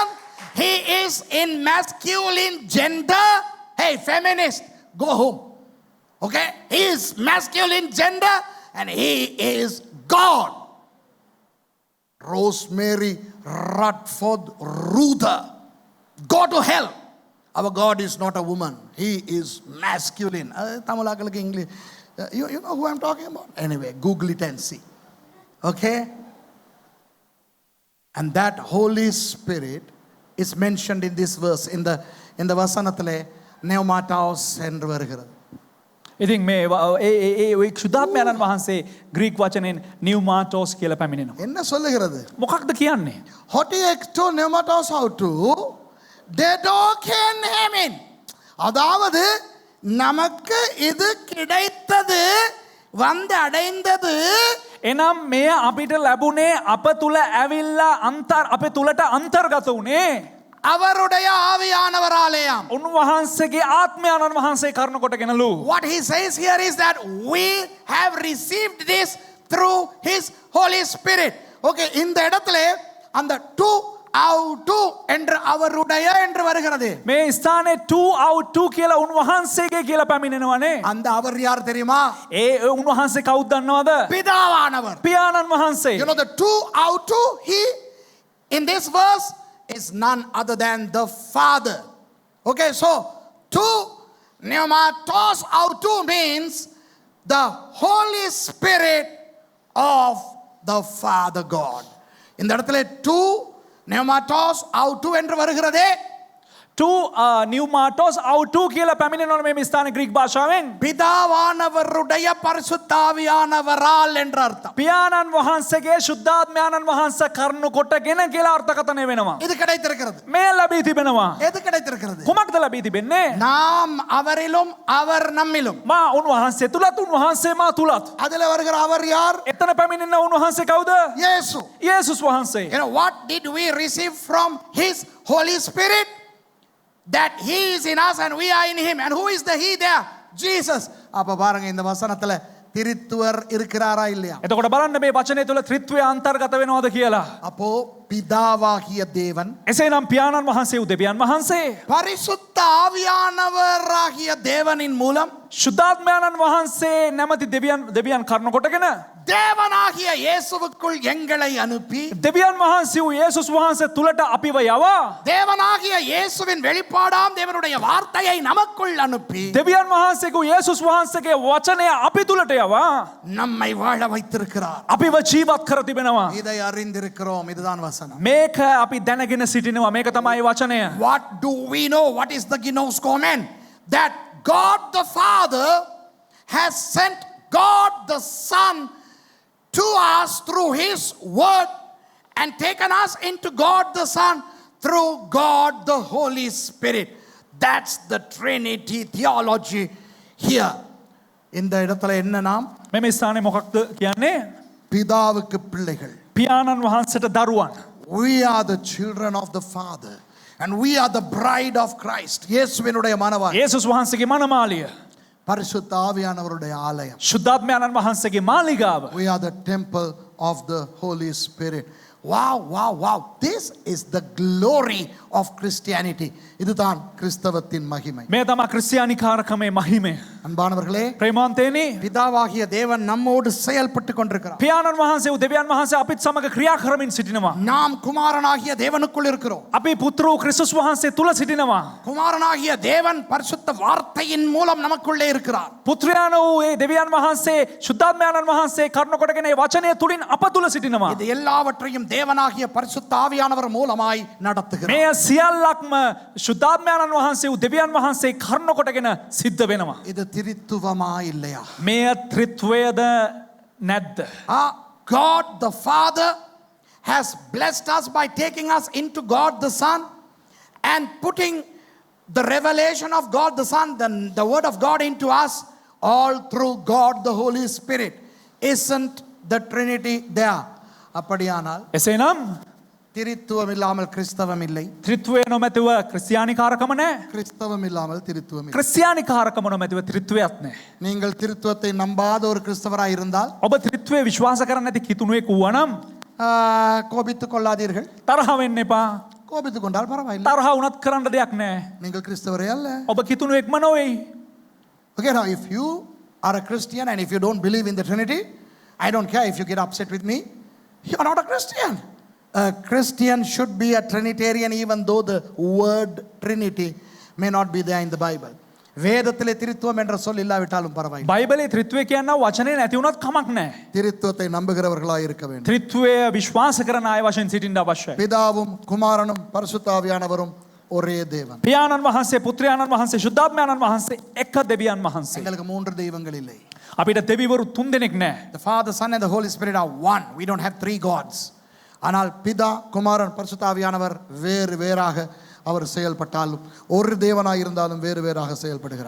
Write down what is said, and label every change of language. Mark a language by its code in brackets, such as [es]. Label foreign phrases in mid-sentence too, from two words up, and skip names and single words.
[en] He is in masculine gender. Hey, feminist, go home. Okay? He is masculine gender and he is God. Rosemary Radford Ruther. Go to hell. Our God is not a woman. He is masculine. Tamil English. You know who I'm talking about? Anyway, Google it and see. Okay? And that Holy Spirit is mentioned in this verse. In the [ta] Vasanathale, Pneumatos என்று வருகிறது. [si] ඉතින් මේ ඒ ශුද්ධාත්මයන්න් වහන්සේ ග්‍රීක් වචනෙන් නිව්මාටෝස් කියලා පැමිණෙනවා. [ta] என்ன சொல்லுகிறது? [si] මොකක්ද කියන්නේ? [el] ὅτι ἐκ τοῦ πνεύματος αὐτοῦ δέδωκεν ἡμῖν. [ta] அதாவது நமக்கு இது கிடைத்தது, வந்து அடைந்தது. [si] එනම් මෙය අපිට ලැබුණේ අප තුල ඇවිල්ලා අපේ තුලට අන්තර්ගත වුණේ [ta] அவருடைய ஆவியானவராலேயாம். [si] උන්වහන්සේගේ ආත්මයන්න් වහන්සේ කරන කොටගෙනලු. [en] What he says here is that we have received this through his Holy Spirit. [ta] Okay, இந்த இடத்துல அந்த [el] τοῦ αὐτοῦ [ta] என்று அவருடைய என்று வருகிறது. [si] මේ ස්ථානයේ 2 out 2 කියලා උන්වහන්සේගේ කියලා පැමිණෙනවනේ. [ta] அந்த அவர் யார் தெரியுமா? [si] ඒ උන්වහන්සේ කවුද දන්නවද? [ta] பிதாவானவர். [si] පියාණන් වහන්සේ. [en] You know the two out two, he in this verse is none other than the Father. Okay, so [el] τοῦ πνεύματος αὐτοῦ [en] means the Holy Spirit of the Father God. [ta] இந்த இடத்துல [el] τοῦ πνεύματος αὐτοῦ [ta] என்று வருகிறதே. [el] τοῦ πνεύματος αὐτοῦ [si] කියලා පැමිණෙනවනේ මේ ස්ථානයේ ග්‍රීක් භාෂාවෙන්. [ta] பிதாவானவருடைய பரிசுத்தாவியானவரால் என்ற அர்த்தம். [si] පියාණන් වහන්සේගේ ශුද්ධාත්මයන්න් වහන්සේ කරනු කොටගෙන කියලා අර්ථකථනය වෙනවා. [ta] இது கிடைத்திருக்கிறது. [si] මේ ලැබී තිබෙනවා. [ta] எது கிடைத்திருக்கிறது? [si] කුමක්ද ලැබී තිබෙන්නේ? [ta] நாம் அவரிலும் அவர் நம்மிலும். [si] මා උන්වහන්සේ තුලත් උන්වහන්සේ මා තුලත්. [ta] அதுல வருகிற அவர் யார்? [si] එතන පැමිණෙන උන්වහන්සේ කවුද? [ta] இயேசு. [si] යේසුස් වහන්සේ. [en] You know what did we receive from his Holy Spirit? That he is in us and we are in him. And who is the he there? Jesus. [ta] அப்ப பாருங்க இந்த வசனத்துல திரித்துவர் இருக்கிறாரா இல்லையா? [si] එතකොට බලන්න මේ වචනේ තුල ත්‍රිත්වය අන්තර්ගත වෙනවද කියලා. [ta] அப்போ பிதாவாகிய தேவன், [si] එසේනම් පියාණන් වහන්සේ දෙවියන් වහන්සේ, [ta] பரிசுத்த ஆவியானவராகிய தேவனின் மூலம் [si] ශුද්ධාත්මයන්න් වහන්සේ නැමැති දෙවියන් කරන කොටගෙන [ta] தேவனாகிய இயேசுவுக்குள் எங்களை அனுப்பி, [si] දෙවියන් වහන්සේ වූ යේසුස් වහන්සේ තුලට අපිව යවා, [ta] தேவனாகிய இயேசுவின் வெளிப்பாடாம் தேவனுடைய வார்த்தையை நமக்குள் அனுப்பி, [si] දෙවියන් වහන්සේ වූ යේසුස් වහන්සේගේ වචනය අපි තුලට යවා [ta] நம்மை வாழ வைத்திருக்கிறார். [si] අපිව ජීවත් කර තිබෙනවා. [ta] இதை அறிந்திருக்கிறோம். இதுதான் வசனம். [si] මේක අපි දැනගෙන සිටිනවා. මේක තමයි වචනය. [en] What do we know? What is the ginoskomen? That God the Father has sent God the Son to us through his word and taken us into God the Son through God the Holy Spirit. That's the Trinity theology here. [ta] இந்த இடத்துல என்ன நாம்? [si] මෙම ස්ථානයේ මොකක්ද කියන්නේ? [ta] பிதாவுக்கு பிள்ளைகள். [si] පියාණන් වහන්සේට දරුවන්. [en] We are the children of the Father and we are the bride of Christ. [ta] இயேசுவினுடைய மணவாட்டி. [si] යේසුස් වහන්සේගේ මනමාලිය. [ta] பரிசுத்த ஆவியானவருடைய ஆலயம். [si] ශුද්ධාත්මයන්න් වහන්සේගේ මාලිගාව. [en] We are the temple of the Holy Spirit. Wow, wow, wow. This is the glory of Christianity. [ta] இதுதான் கிறிஸ்தவத்தின் மகிமை. [si] මේ තමයි ක්‍රිස්තියානිකාරකමේ මහිමය. [ta] அன்பானவர்களே, [si] ප්‍රේමාන්තේනි, [ta] பிதாவாகிய தேவன் நம்மோடு செயல்பட்டு கொண்டிருக்கிறார். [si] පියාණන් වහන්සේ වූ දෙවියන් වහන්සේ අපිත් සමග ක්‍රියා කරමින් සිටිනවා. [ta] நாம் குமாரனாகிய தேவனுக்குள் இருக்கிறோம். [si] අපි පුත්‍ර වූ ක්‍රිස්තුස් වහන්සේ තුල සිටිනවා. [ta] குமாரனாகிய தேவன் பரிசுத்த வார்த்தையின் மூலம் நமக்குள்ளே இருக்கிறார். [si] පුත්‍රයාණන් වූ ඒ දෙවියන් වහන්සේ ශුද්ධාත්මයන්න් වහන්සේ කරන කොටගෙන ඒ වචනය තුලින් අප තුල සිටිනවා. [ta] இது எல்லாவற்றையும் தேவனாகிய பரிசுத்த ஆவியானவர் மூலமாய் நடத்துகிறார். [si] මේ සියල්ලක්ම ශුද්ධාත්මයන්න් වහන්සේ වූ දෙවියන් වහන්සේ කරන කොටගෙන සිද්ධ වෙනවා. [ta] இது திரித்துவமா இல்லையா? [si] මෙය ත්‍රිත්වයද නැද්ද? [en] God the Father has blessed us by taking us into God the Son and putting the revelation of God the Son, the word of God into us, all through God the Holy Spirit. Isn't the Trinity there? [ta] அப்படியானால் [si] එසේනම් [ta] திரித்துவம் இல்லாமல் கிறிஸ்தவம் இல்லை, [si] ත්‍රිත්වය නොමැතිව ක්‍රිස්තියානිකාරකම නැහැ. [ta] கிறிஸ்தவம் இல்லாமல் திரித்துவம் இல்லை. [si] ක්‍රිස්තියානිකාරකම නොමැතිව ත්‍රිත්වයක් නැහැ. [ta] நீங்கள் திருத்துவத்தை நம்பாத ஒரு கிறிஸ்தவராய் இருந்தால் [si] ඔබ ත්‍රිත්වය විශ්වාස කරන්නේ නැති කිතුණුවෙක් වුණනම් [ta] கோபித்துக் கொள்ளாதீர்கள். [si] තරහ වෙන්න එපා. [ta] கோபித்துக் கொண்டால் பரவாயில்லை, [si] තරහ වුණත් කරන්න දෙයක් නැහැ. [ta] நீங்கள் கிறிஸ்தவரே அல்ல. [si] ඔබ කිතුණුවෙක්ම නොවේයි. [en] Okay, now if you are a Christian and if you don't believe in the Trinity, I don't care if you get upset with me, you are not a Christian. A Christian should be a Trinitarian even though the word Trinity may not be there in the Bible. [ta] வேதத்திலே திருத்துவம் என்ற சொல் இல்லாவிட்டாலும் பரவாயில்லை. [si] බයිබලේ ත්‍රිත්වය කියන වචනේ නැති වුණත් කමක් නැහැ. [ta] திருத்துவத்தை நம்புகிறவர்களாய் இருக்க வேண்டும். [si] ත්‍රිත්වය විශ්වාස කරන අය වශයෙන් සිටින්න අවශ්‍යයි. [ta] பிதாவும் குமாரனும் பரிசுத்த ஆவியானவரும் ஒரே தேவன். [si] පියාණන් වහන්සේ පුත්‍රයාණන් වහන්සේ ශුද්ධාත්මයාණන් වහන්සේ එක දෙවියන් වහන්සේ. [ta] எங்களுக்கு 3 தெய்வங்கள் இல்லை. [si] අපිට දෙවිවරු 3 දෙනෙක් නැහැ. [en] The Father, Son and the Holy Spirit are one. We don't have 3 gods. [ta] ஆனால் பிதா குமாரன் பரிசுத்த ஆவியானவர் வேறு வேறாக அவர் செயல்பட்டாலும் ஒரு தேவனாய் இருந்தாலும் வேறு வேறாக செயல்படுகிறார்.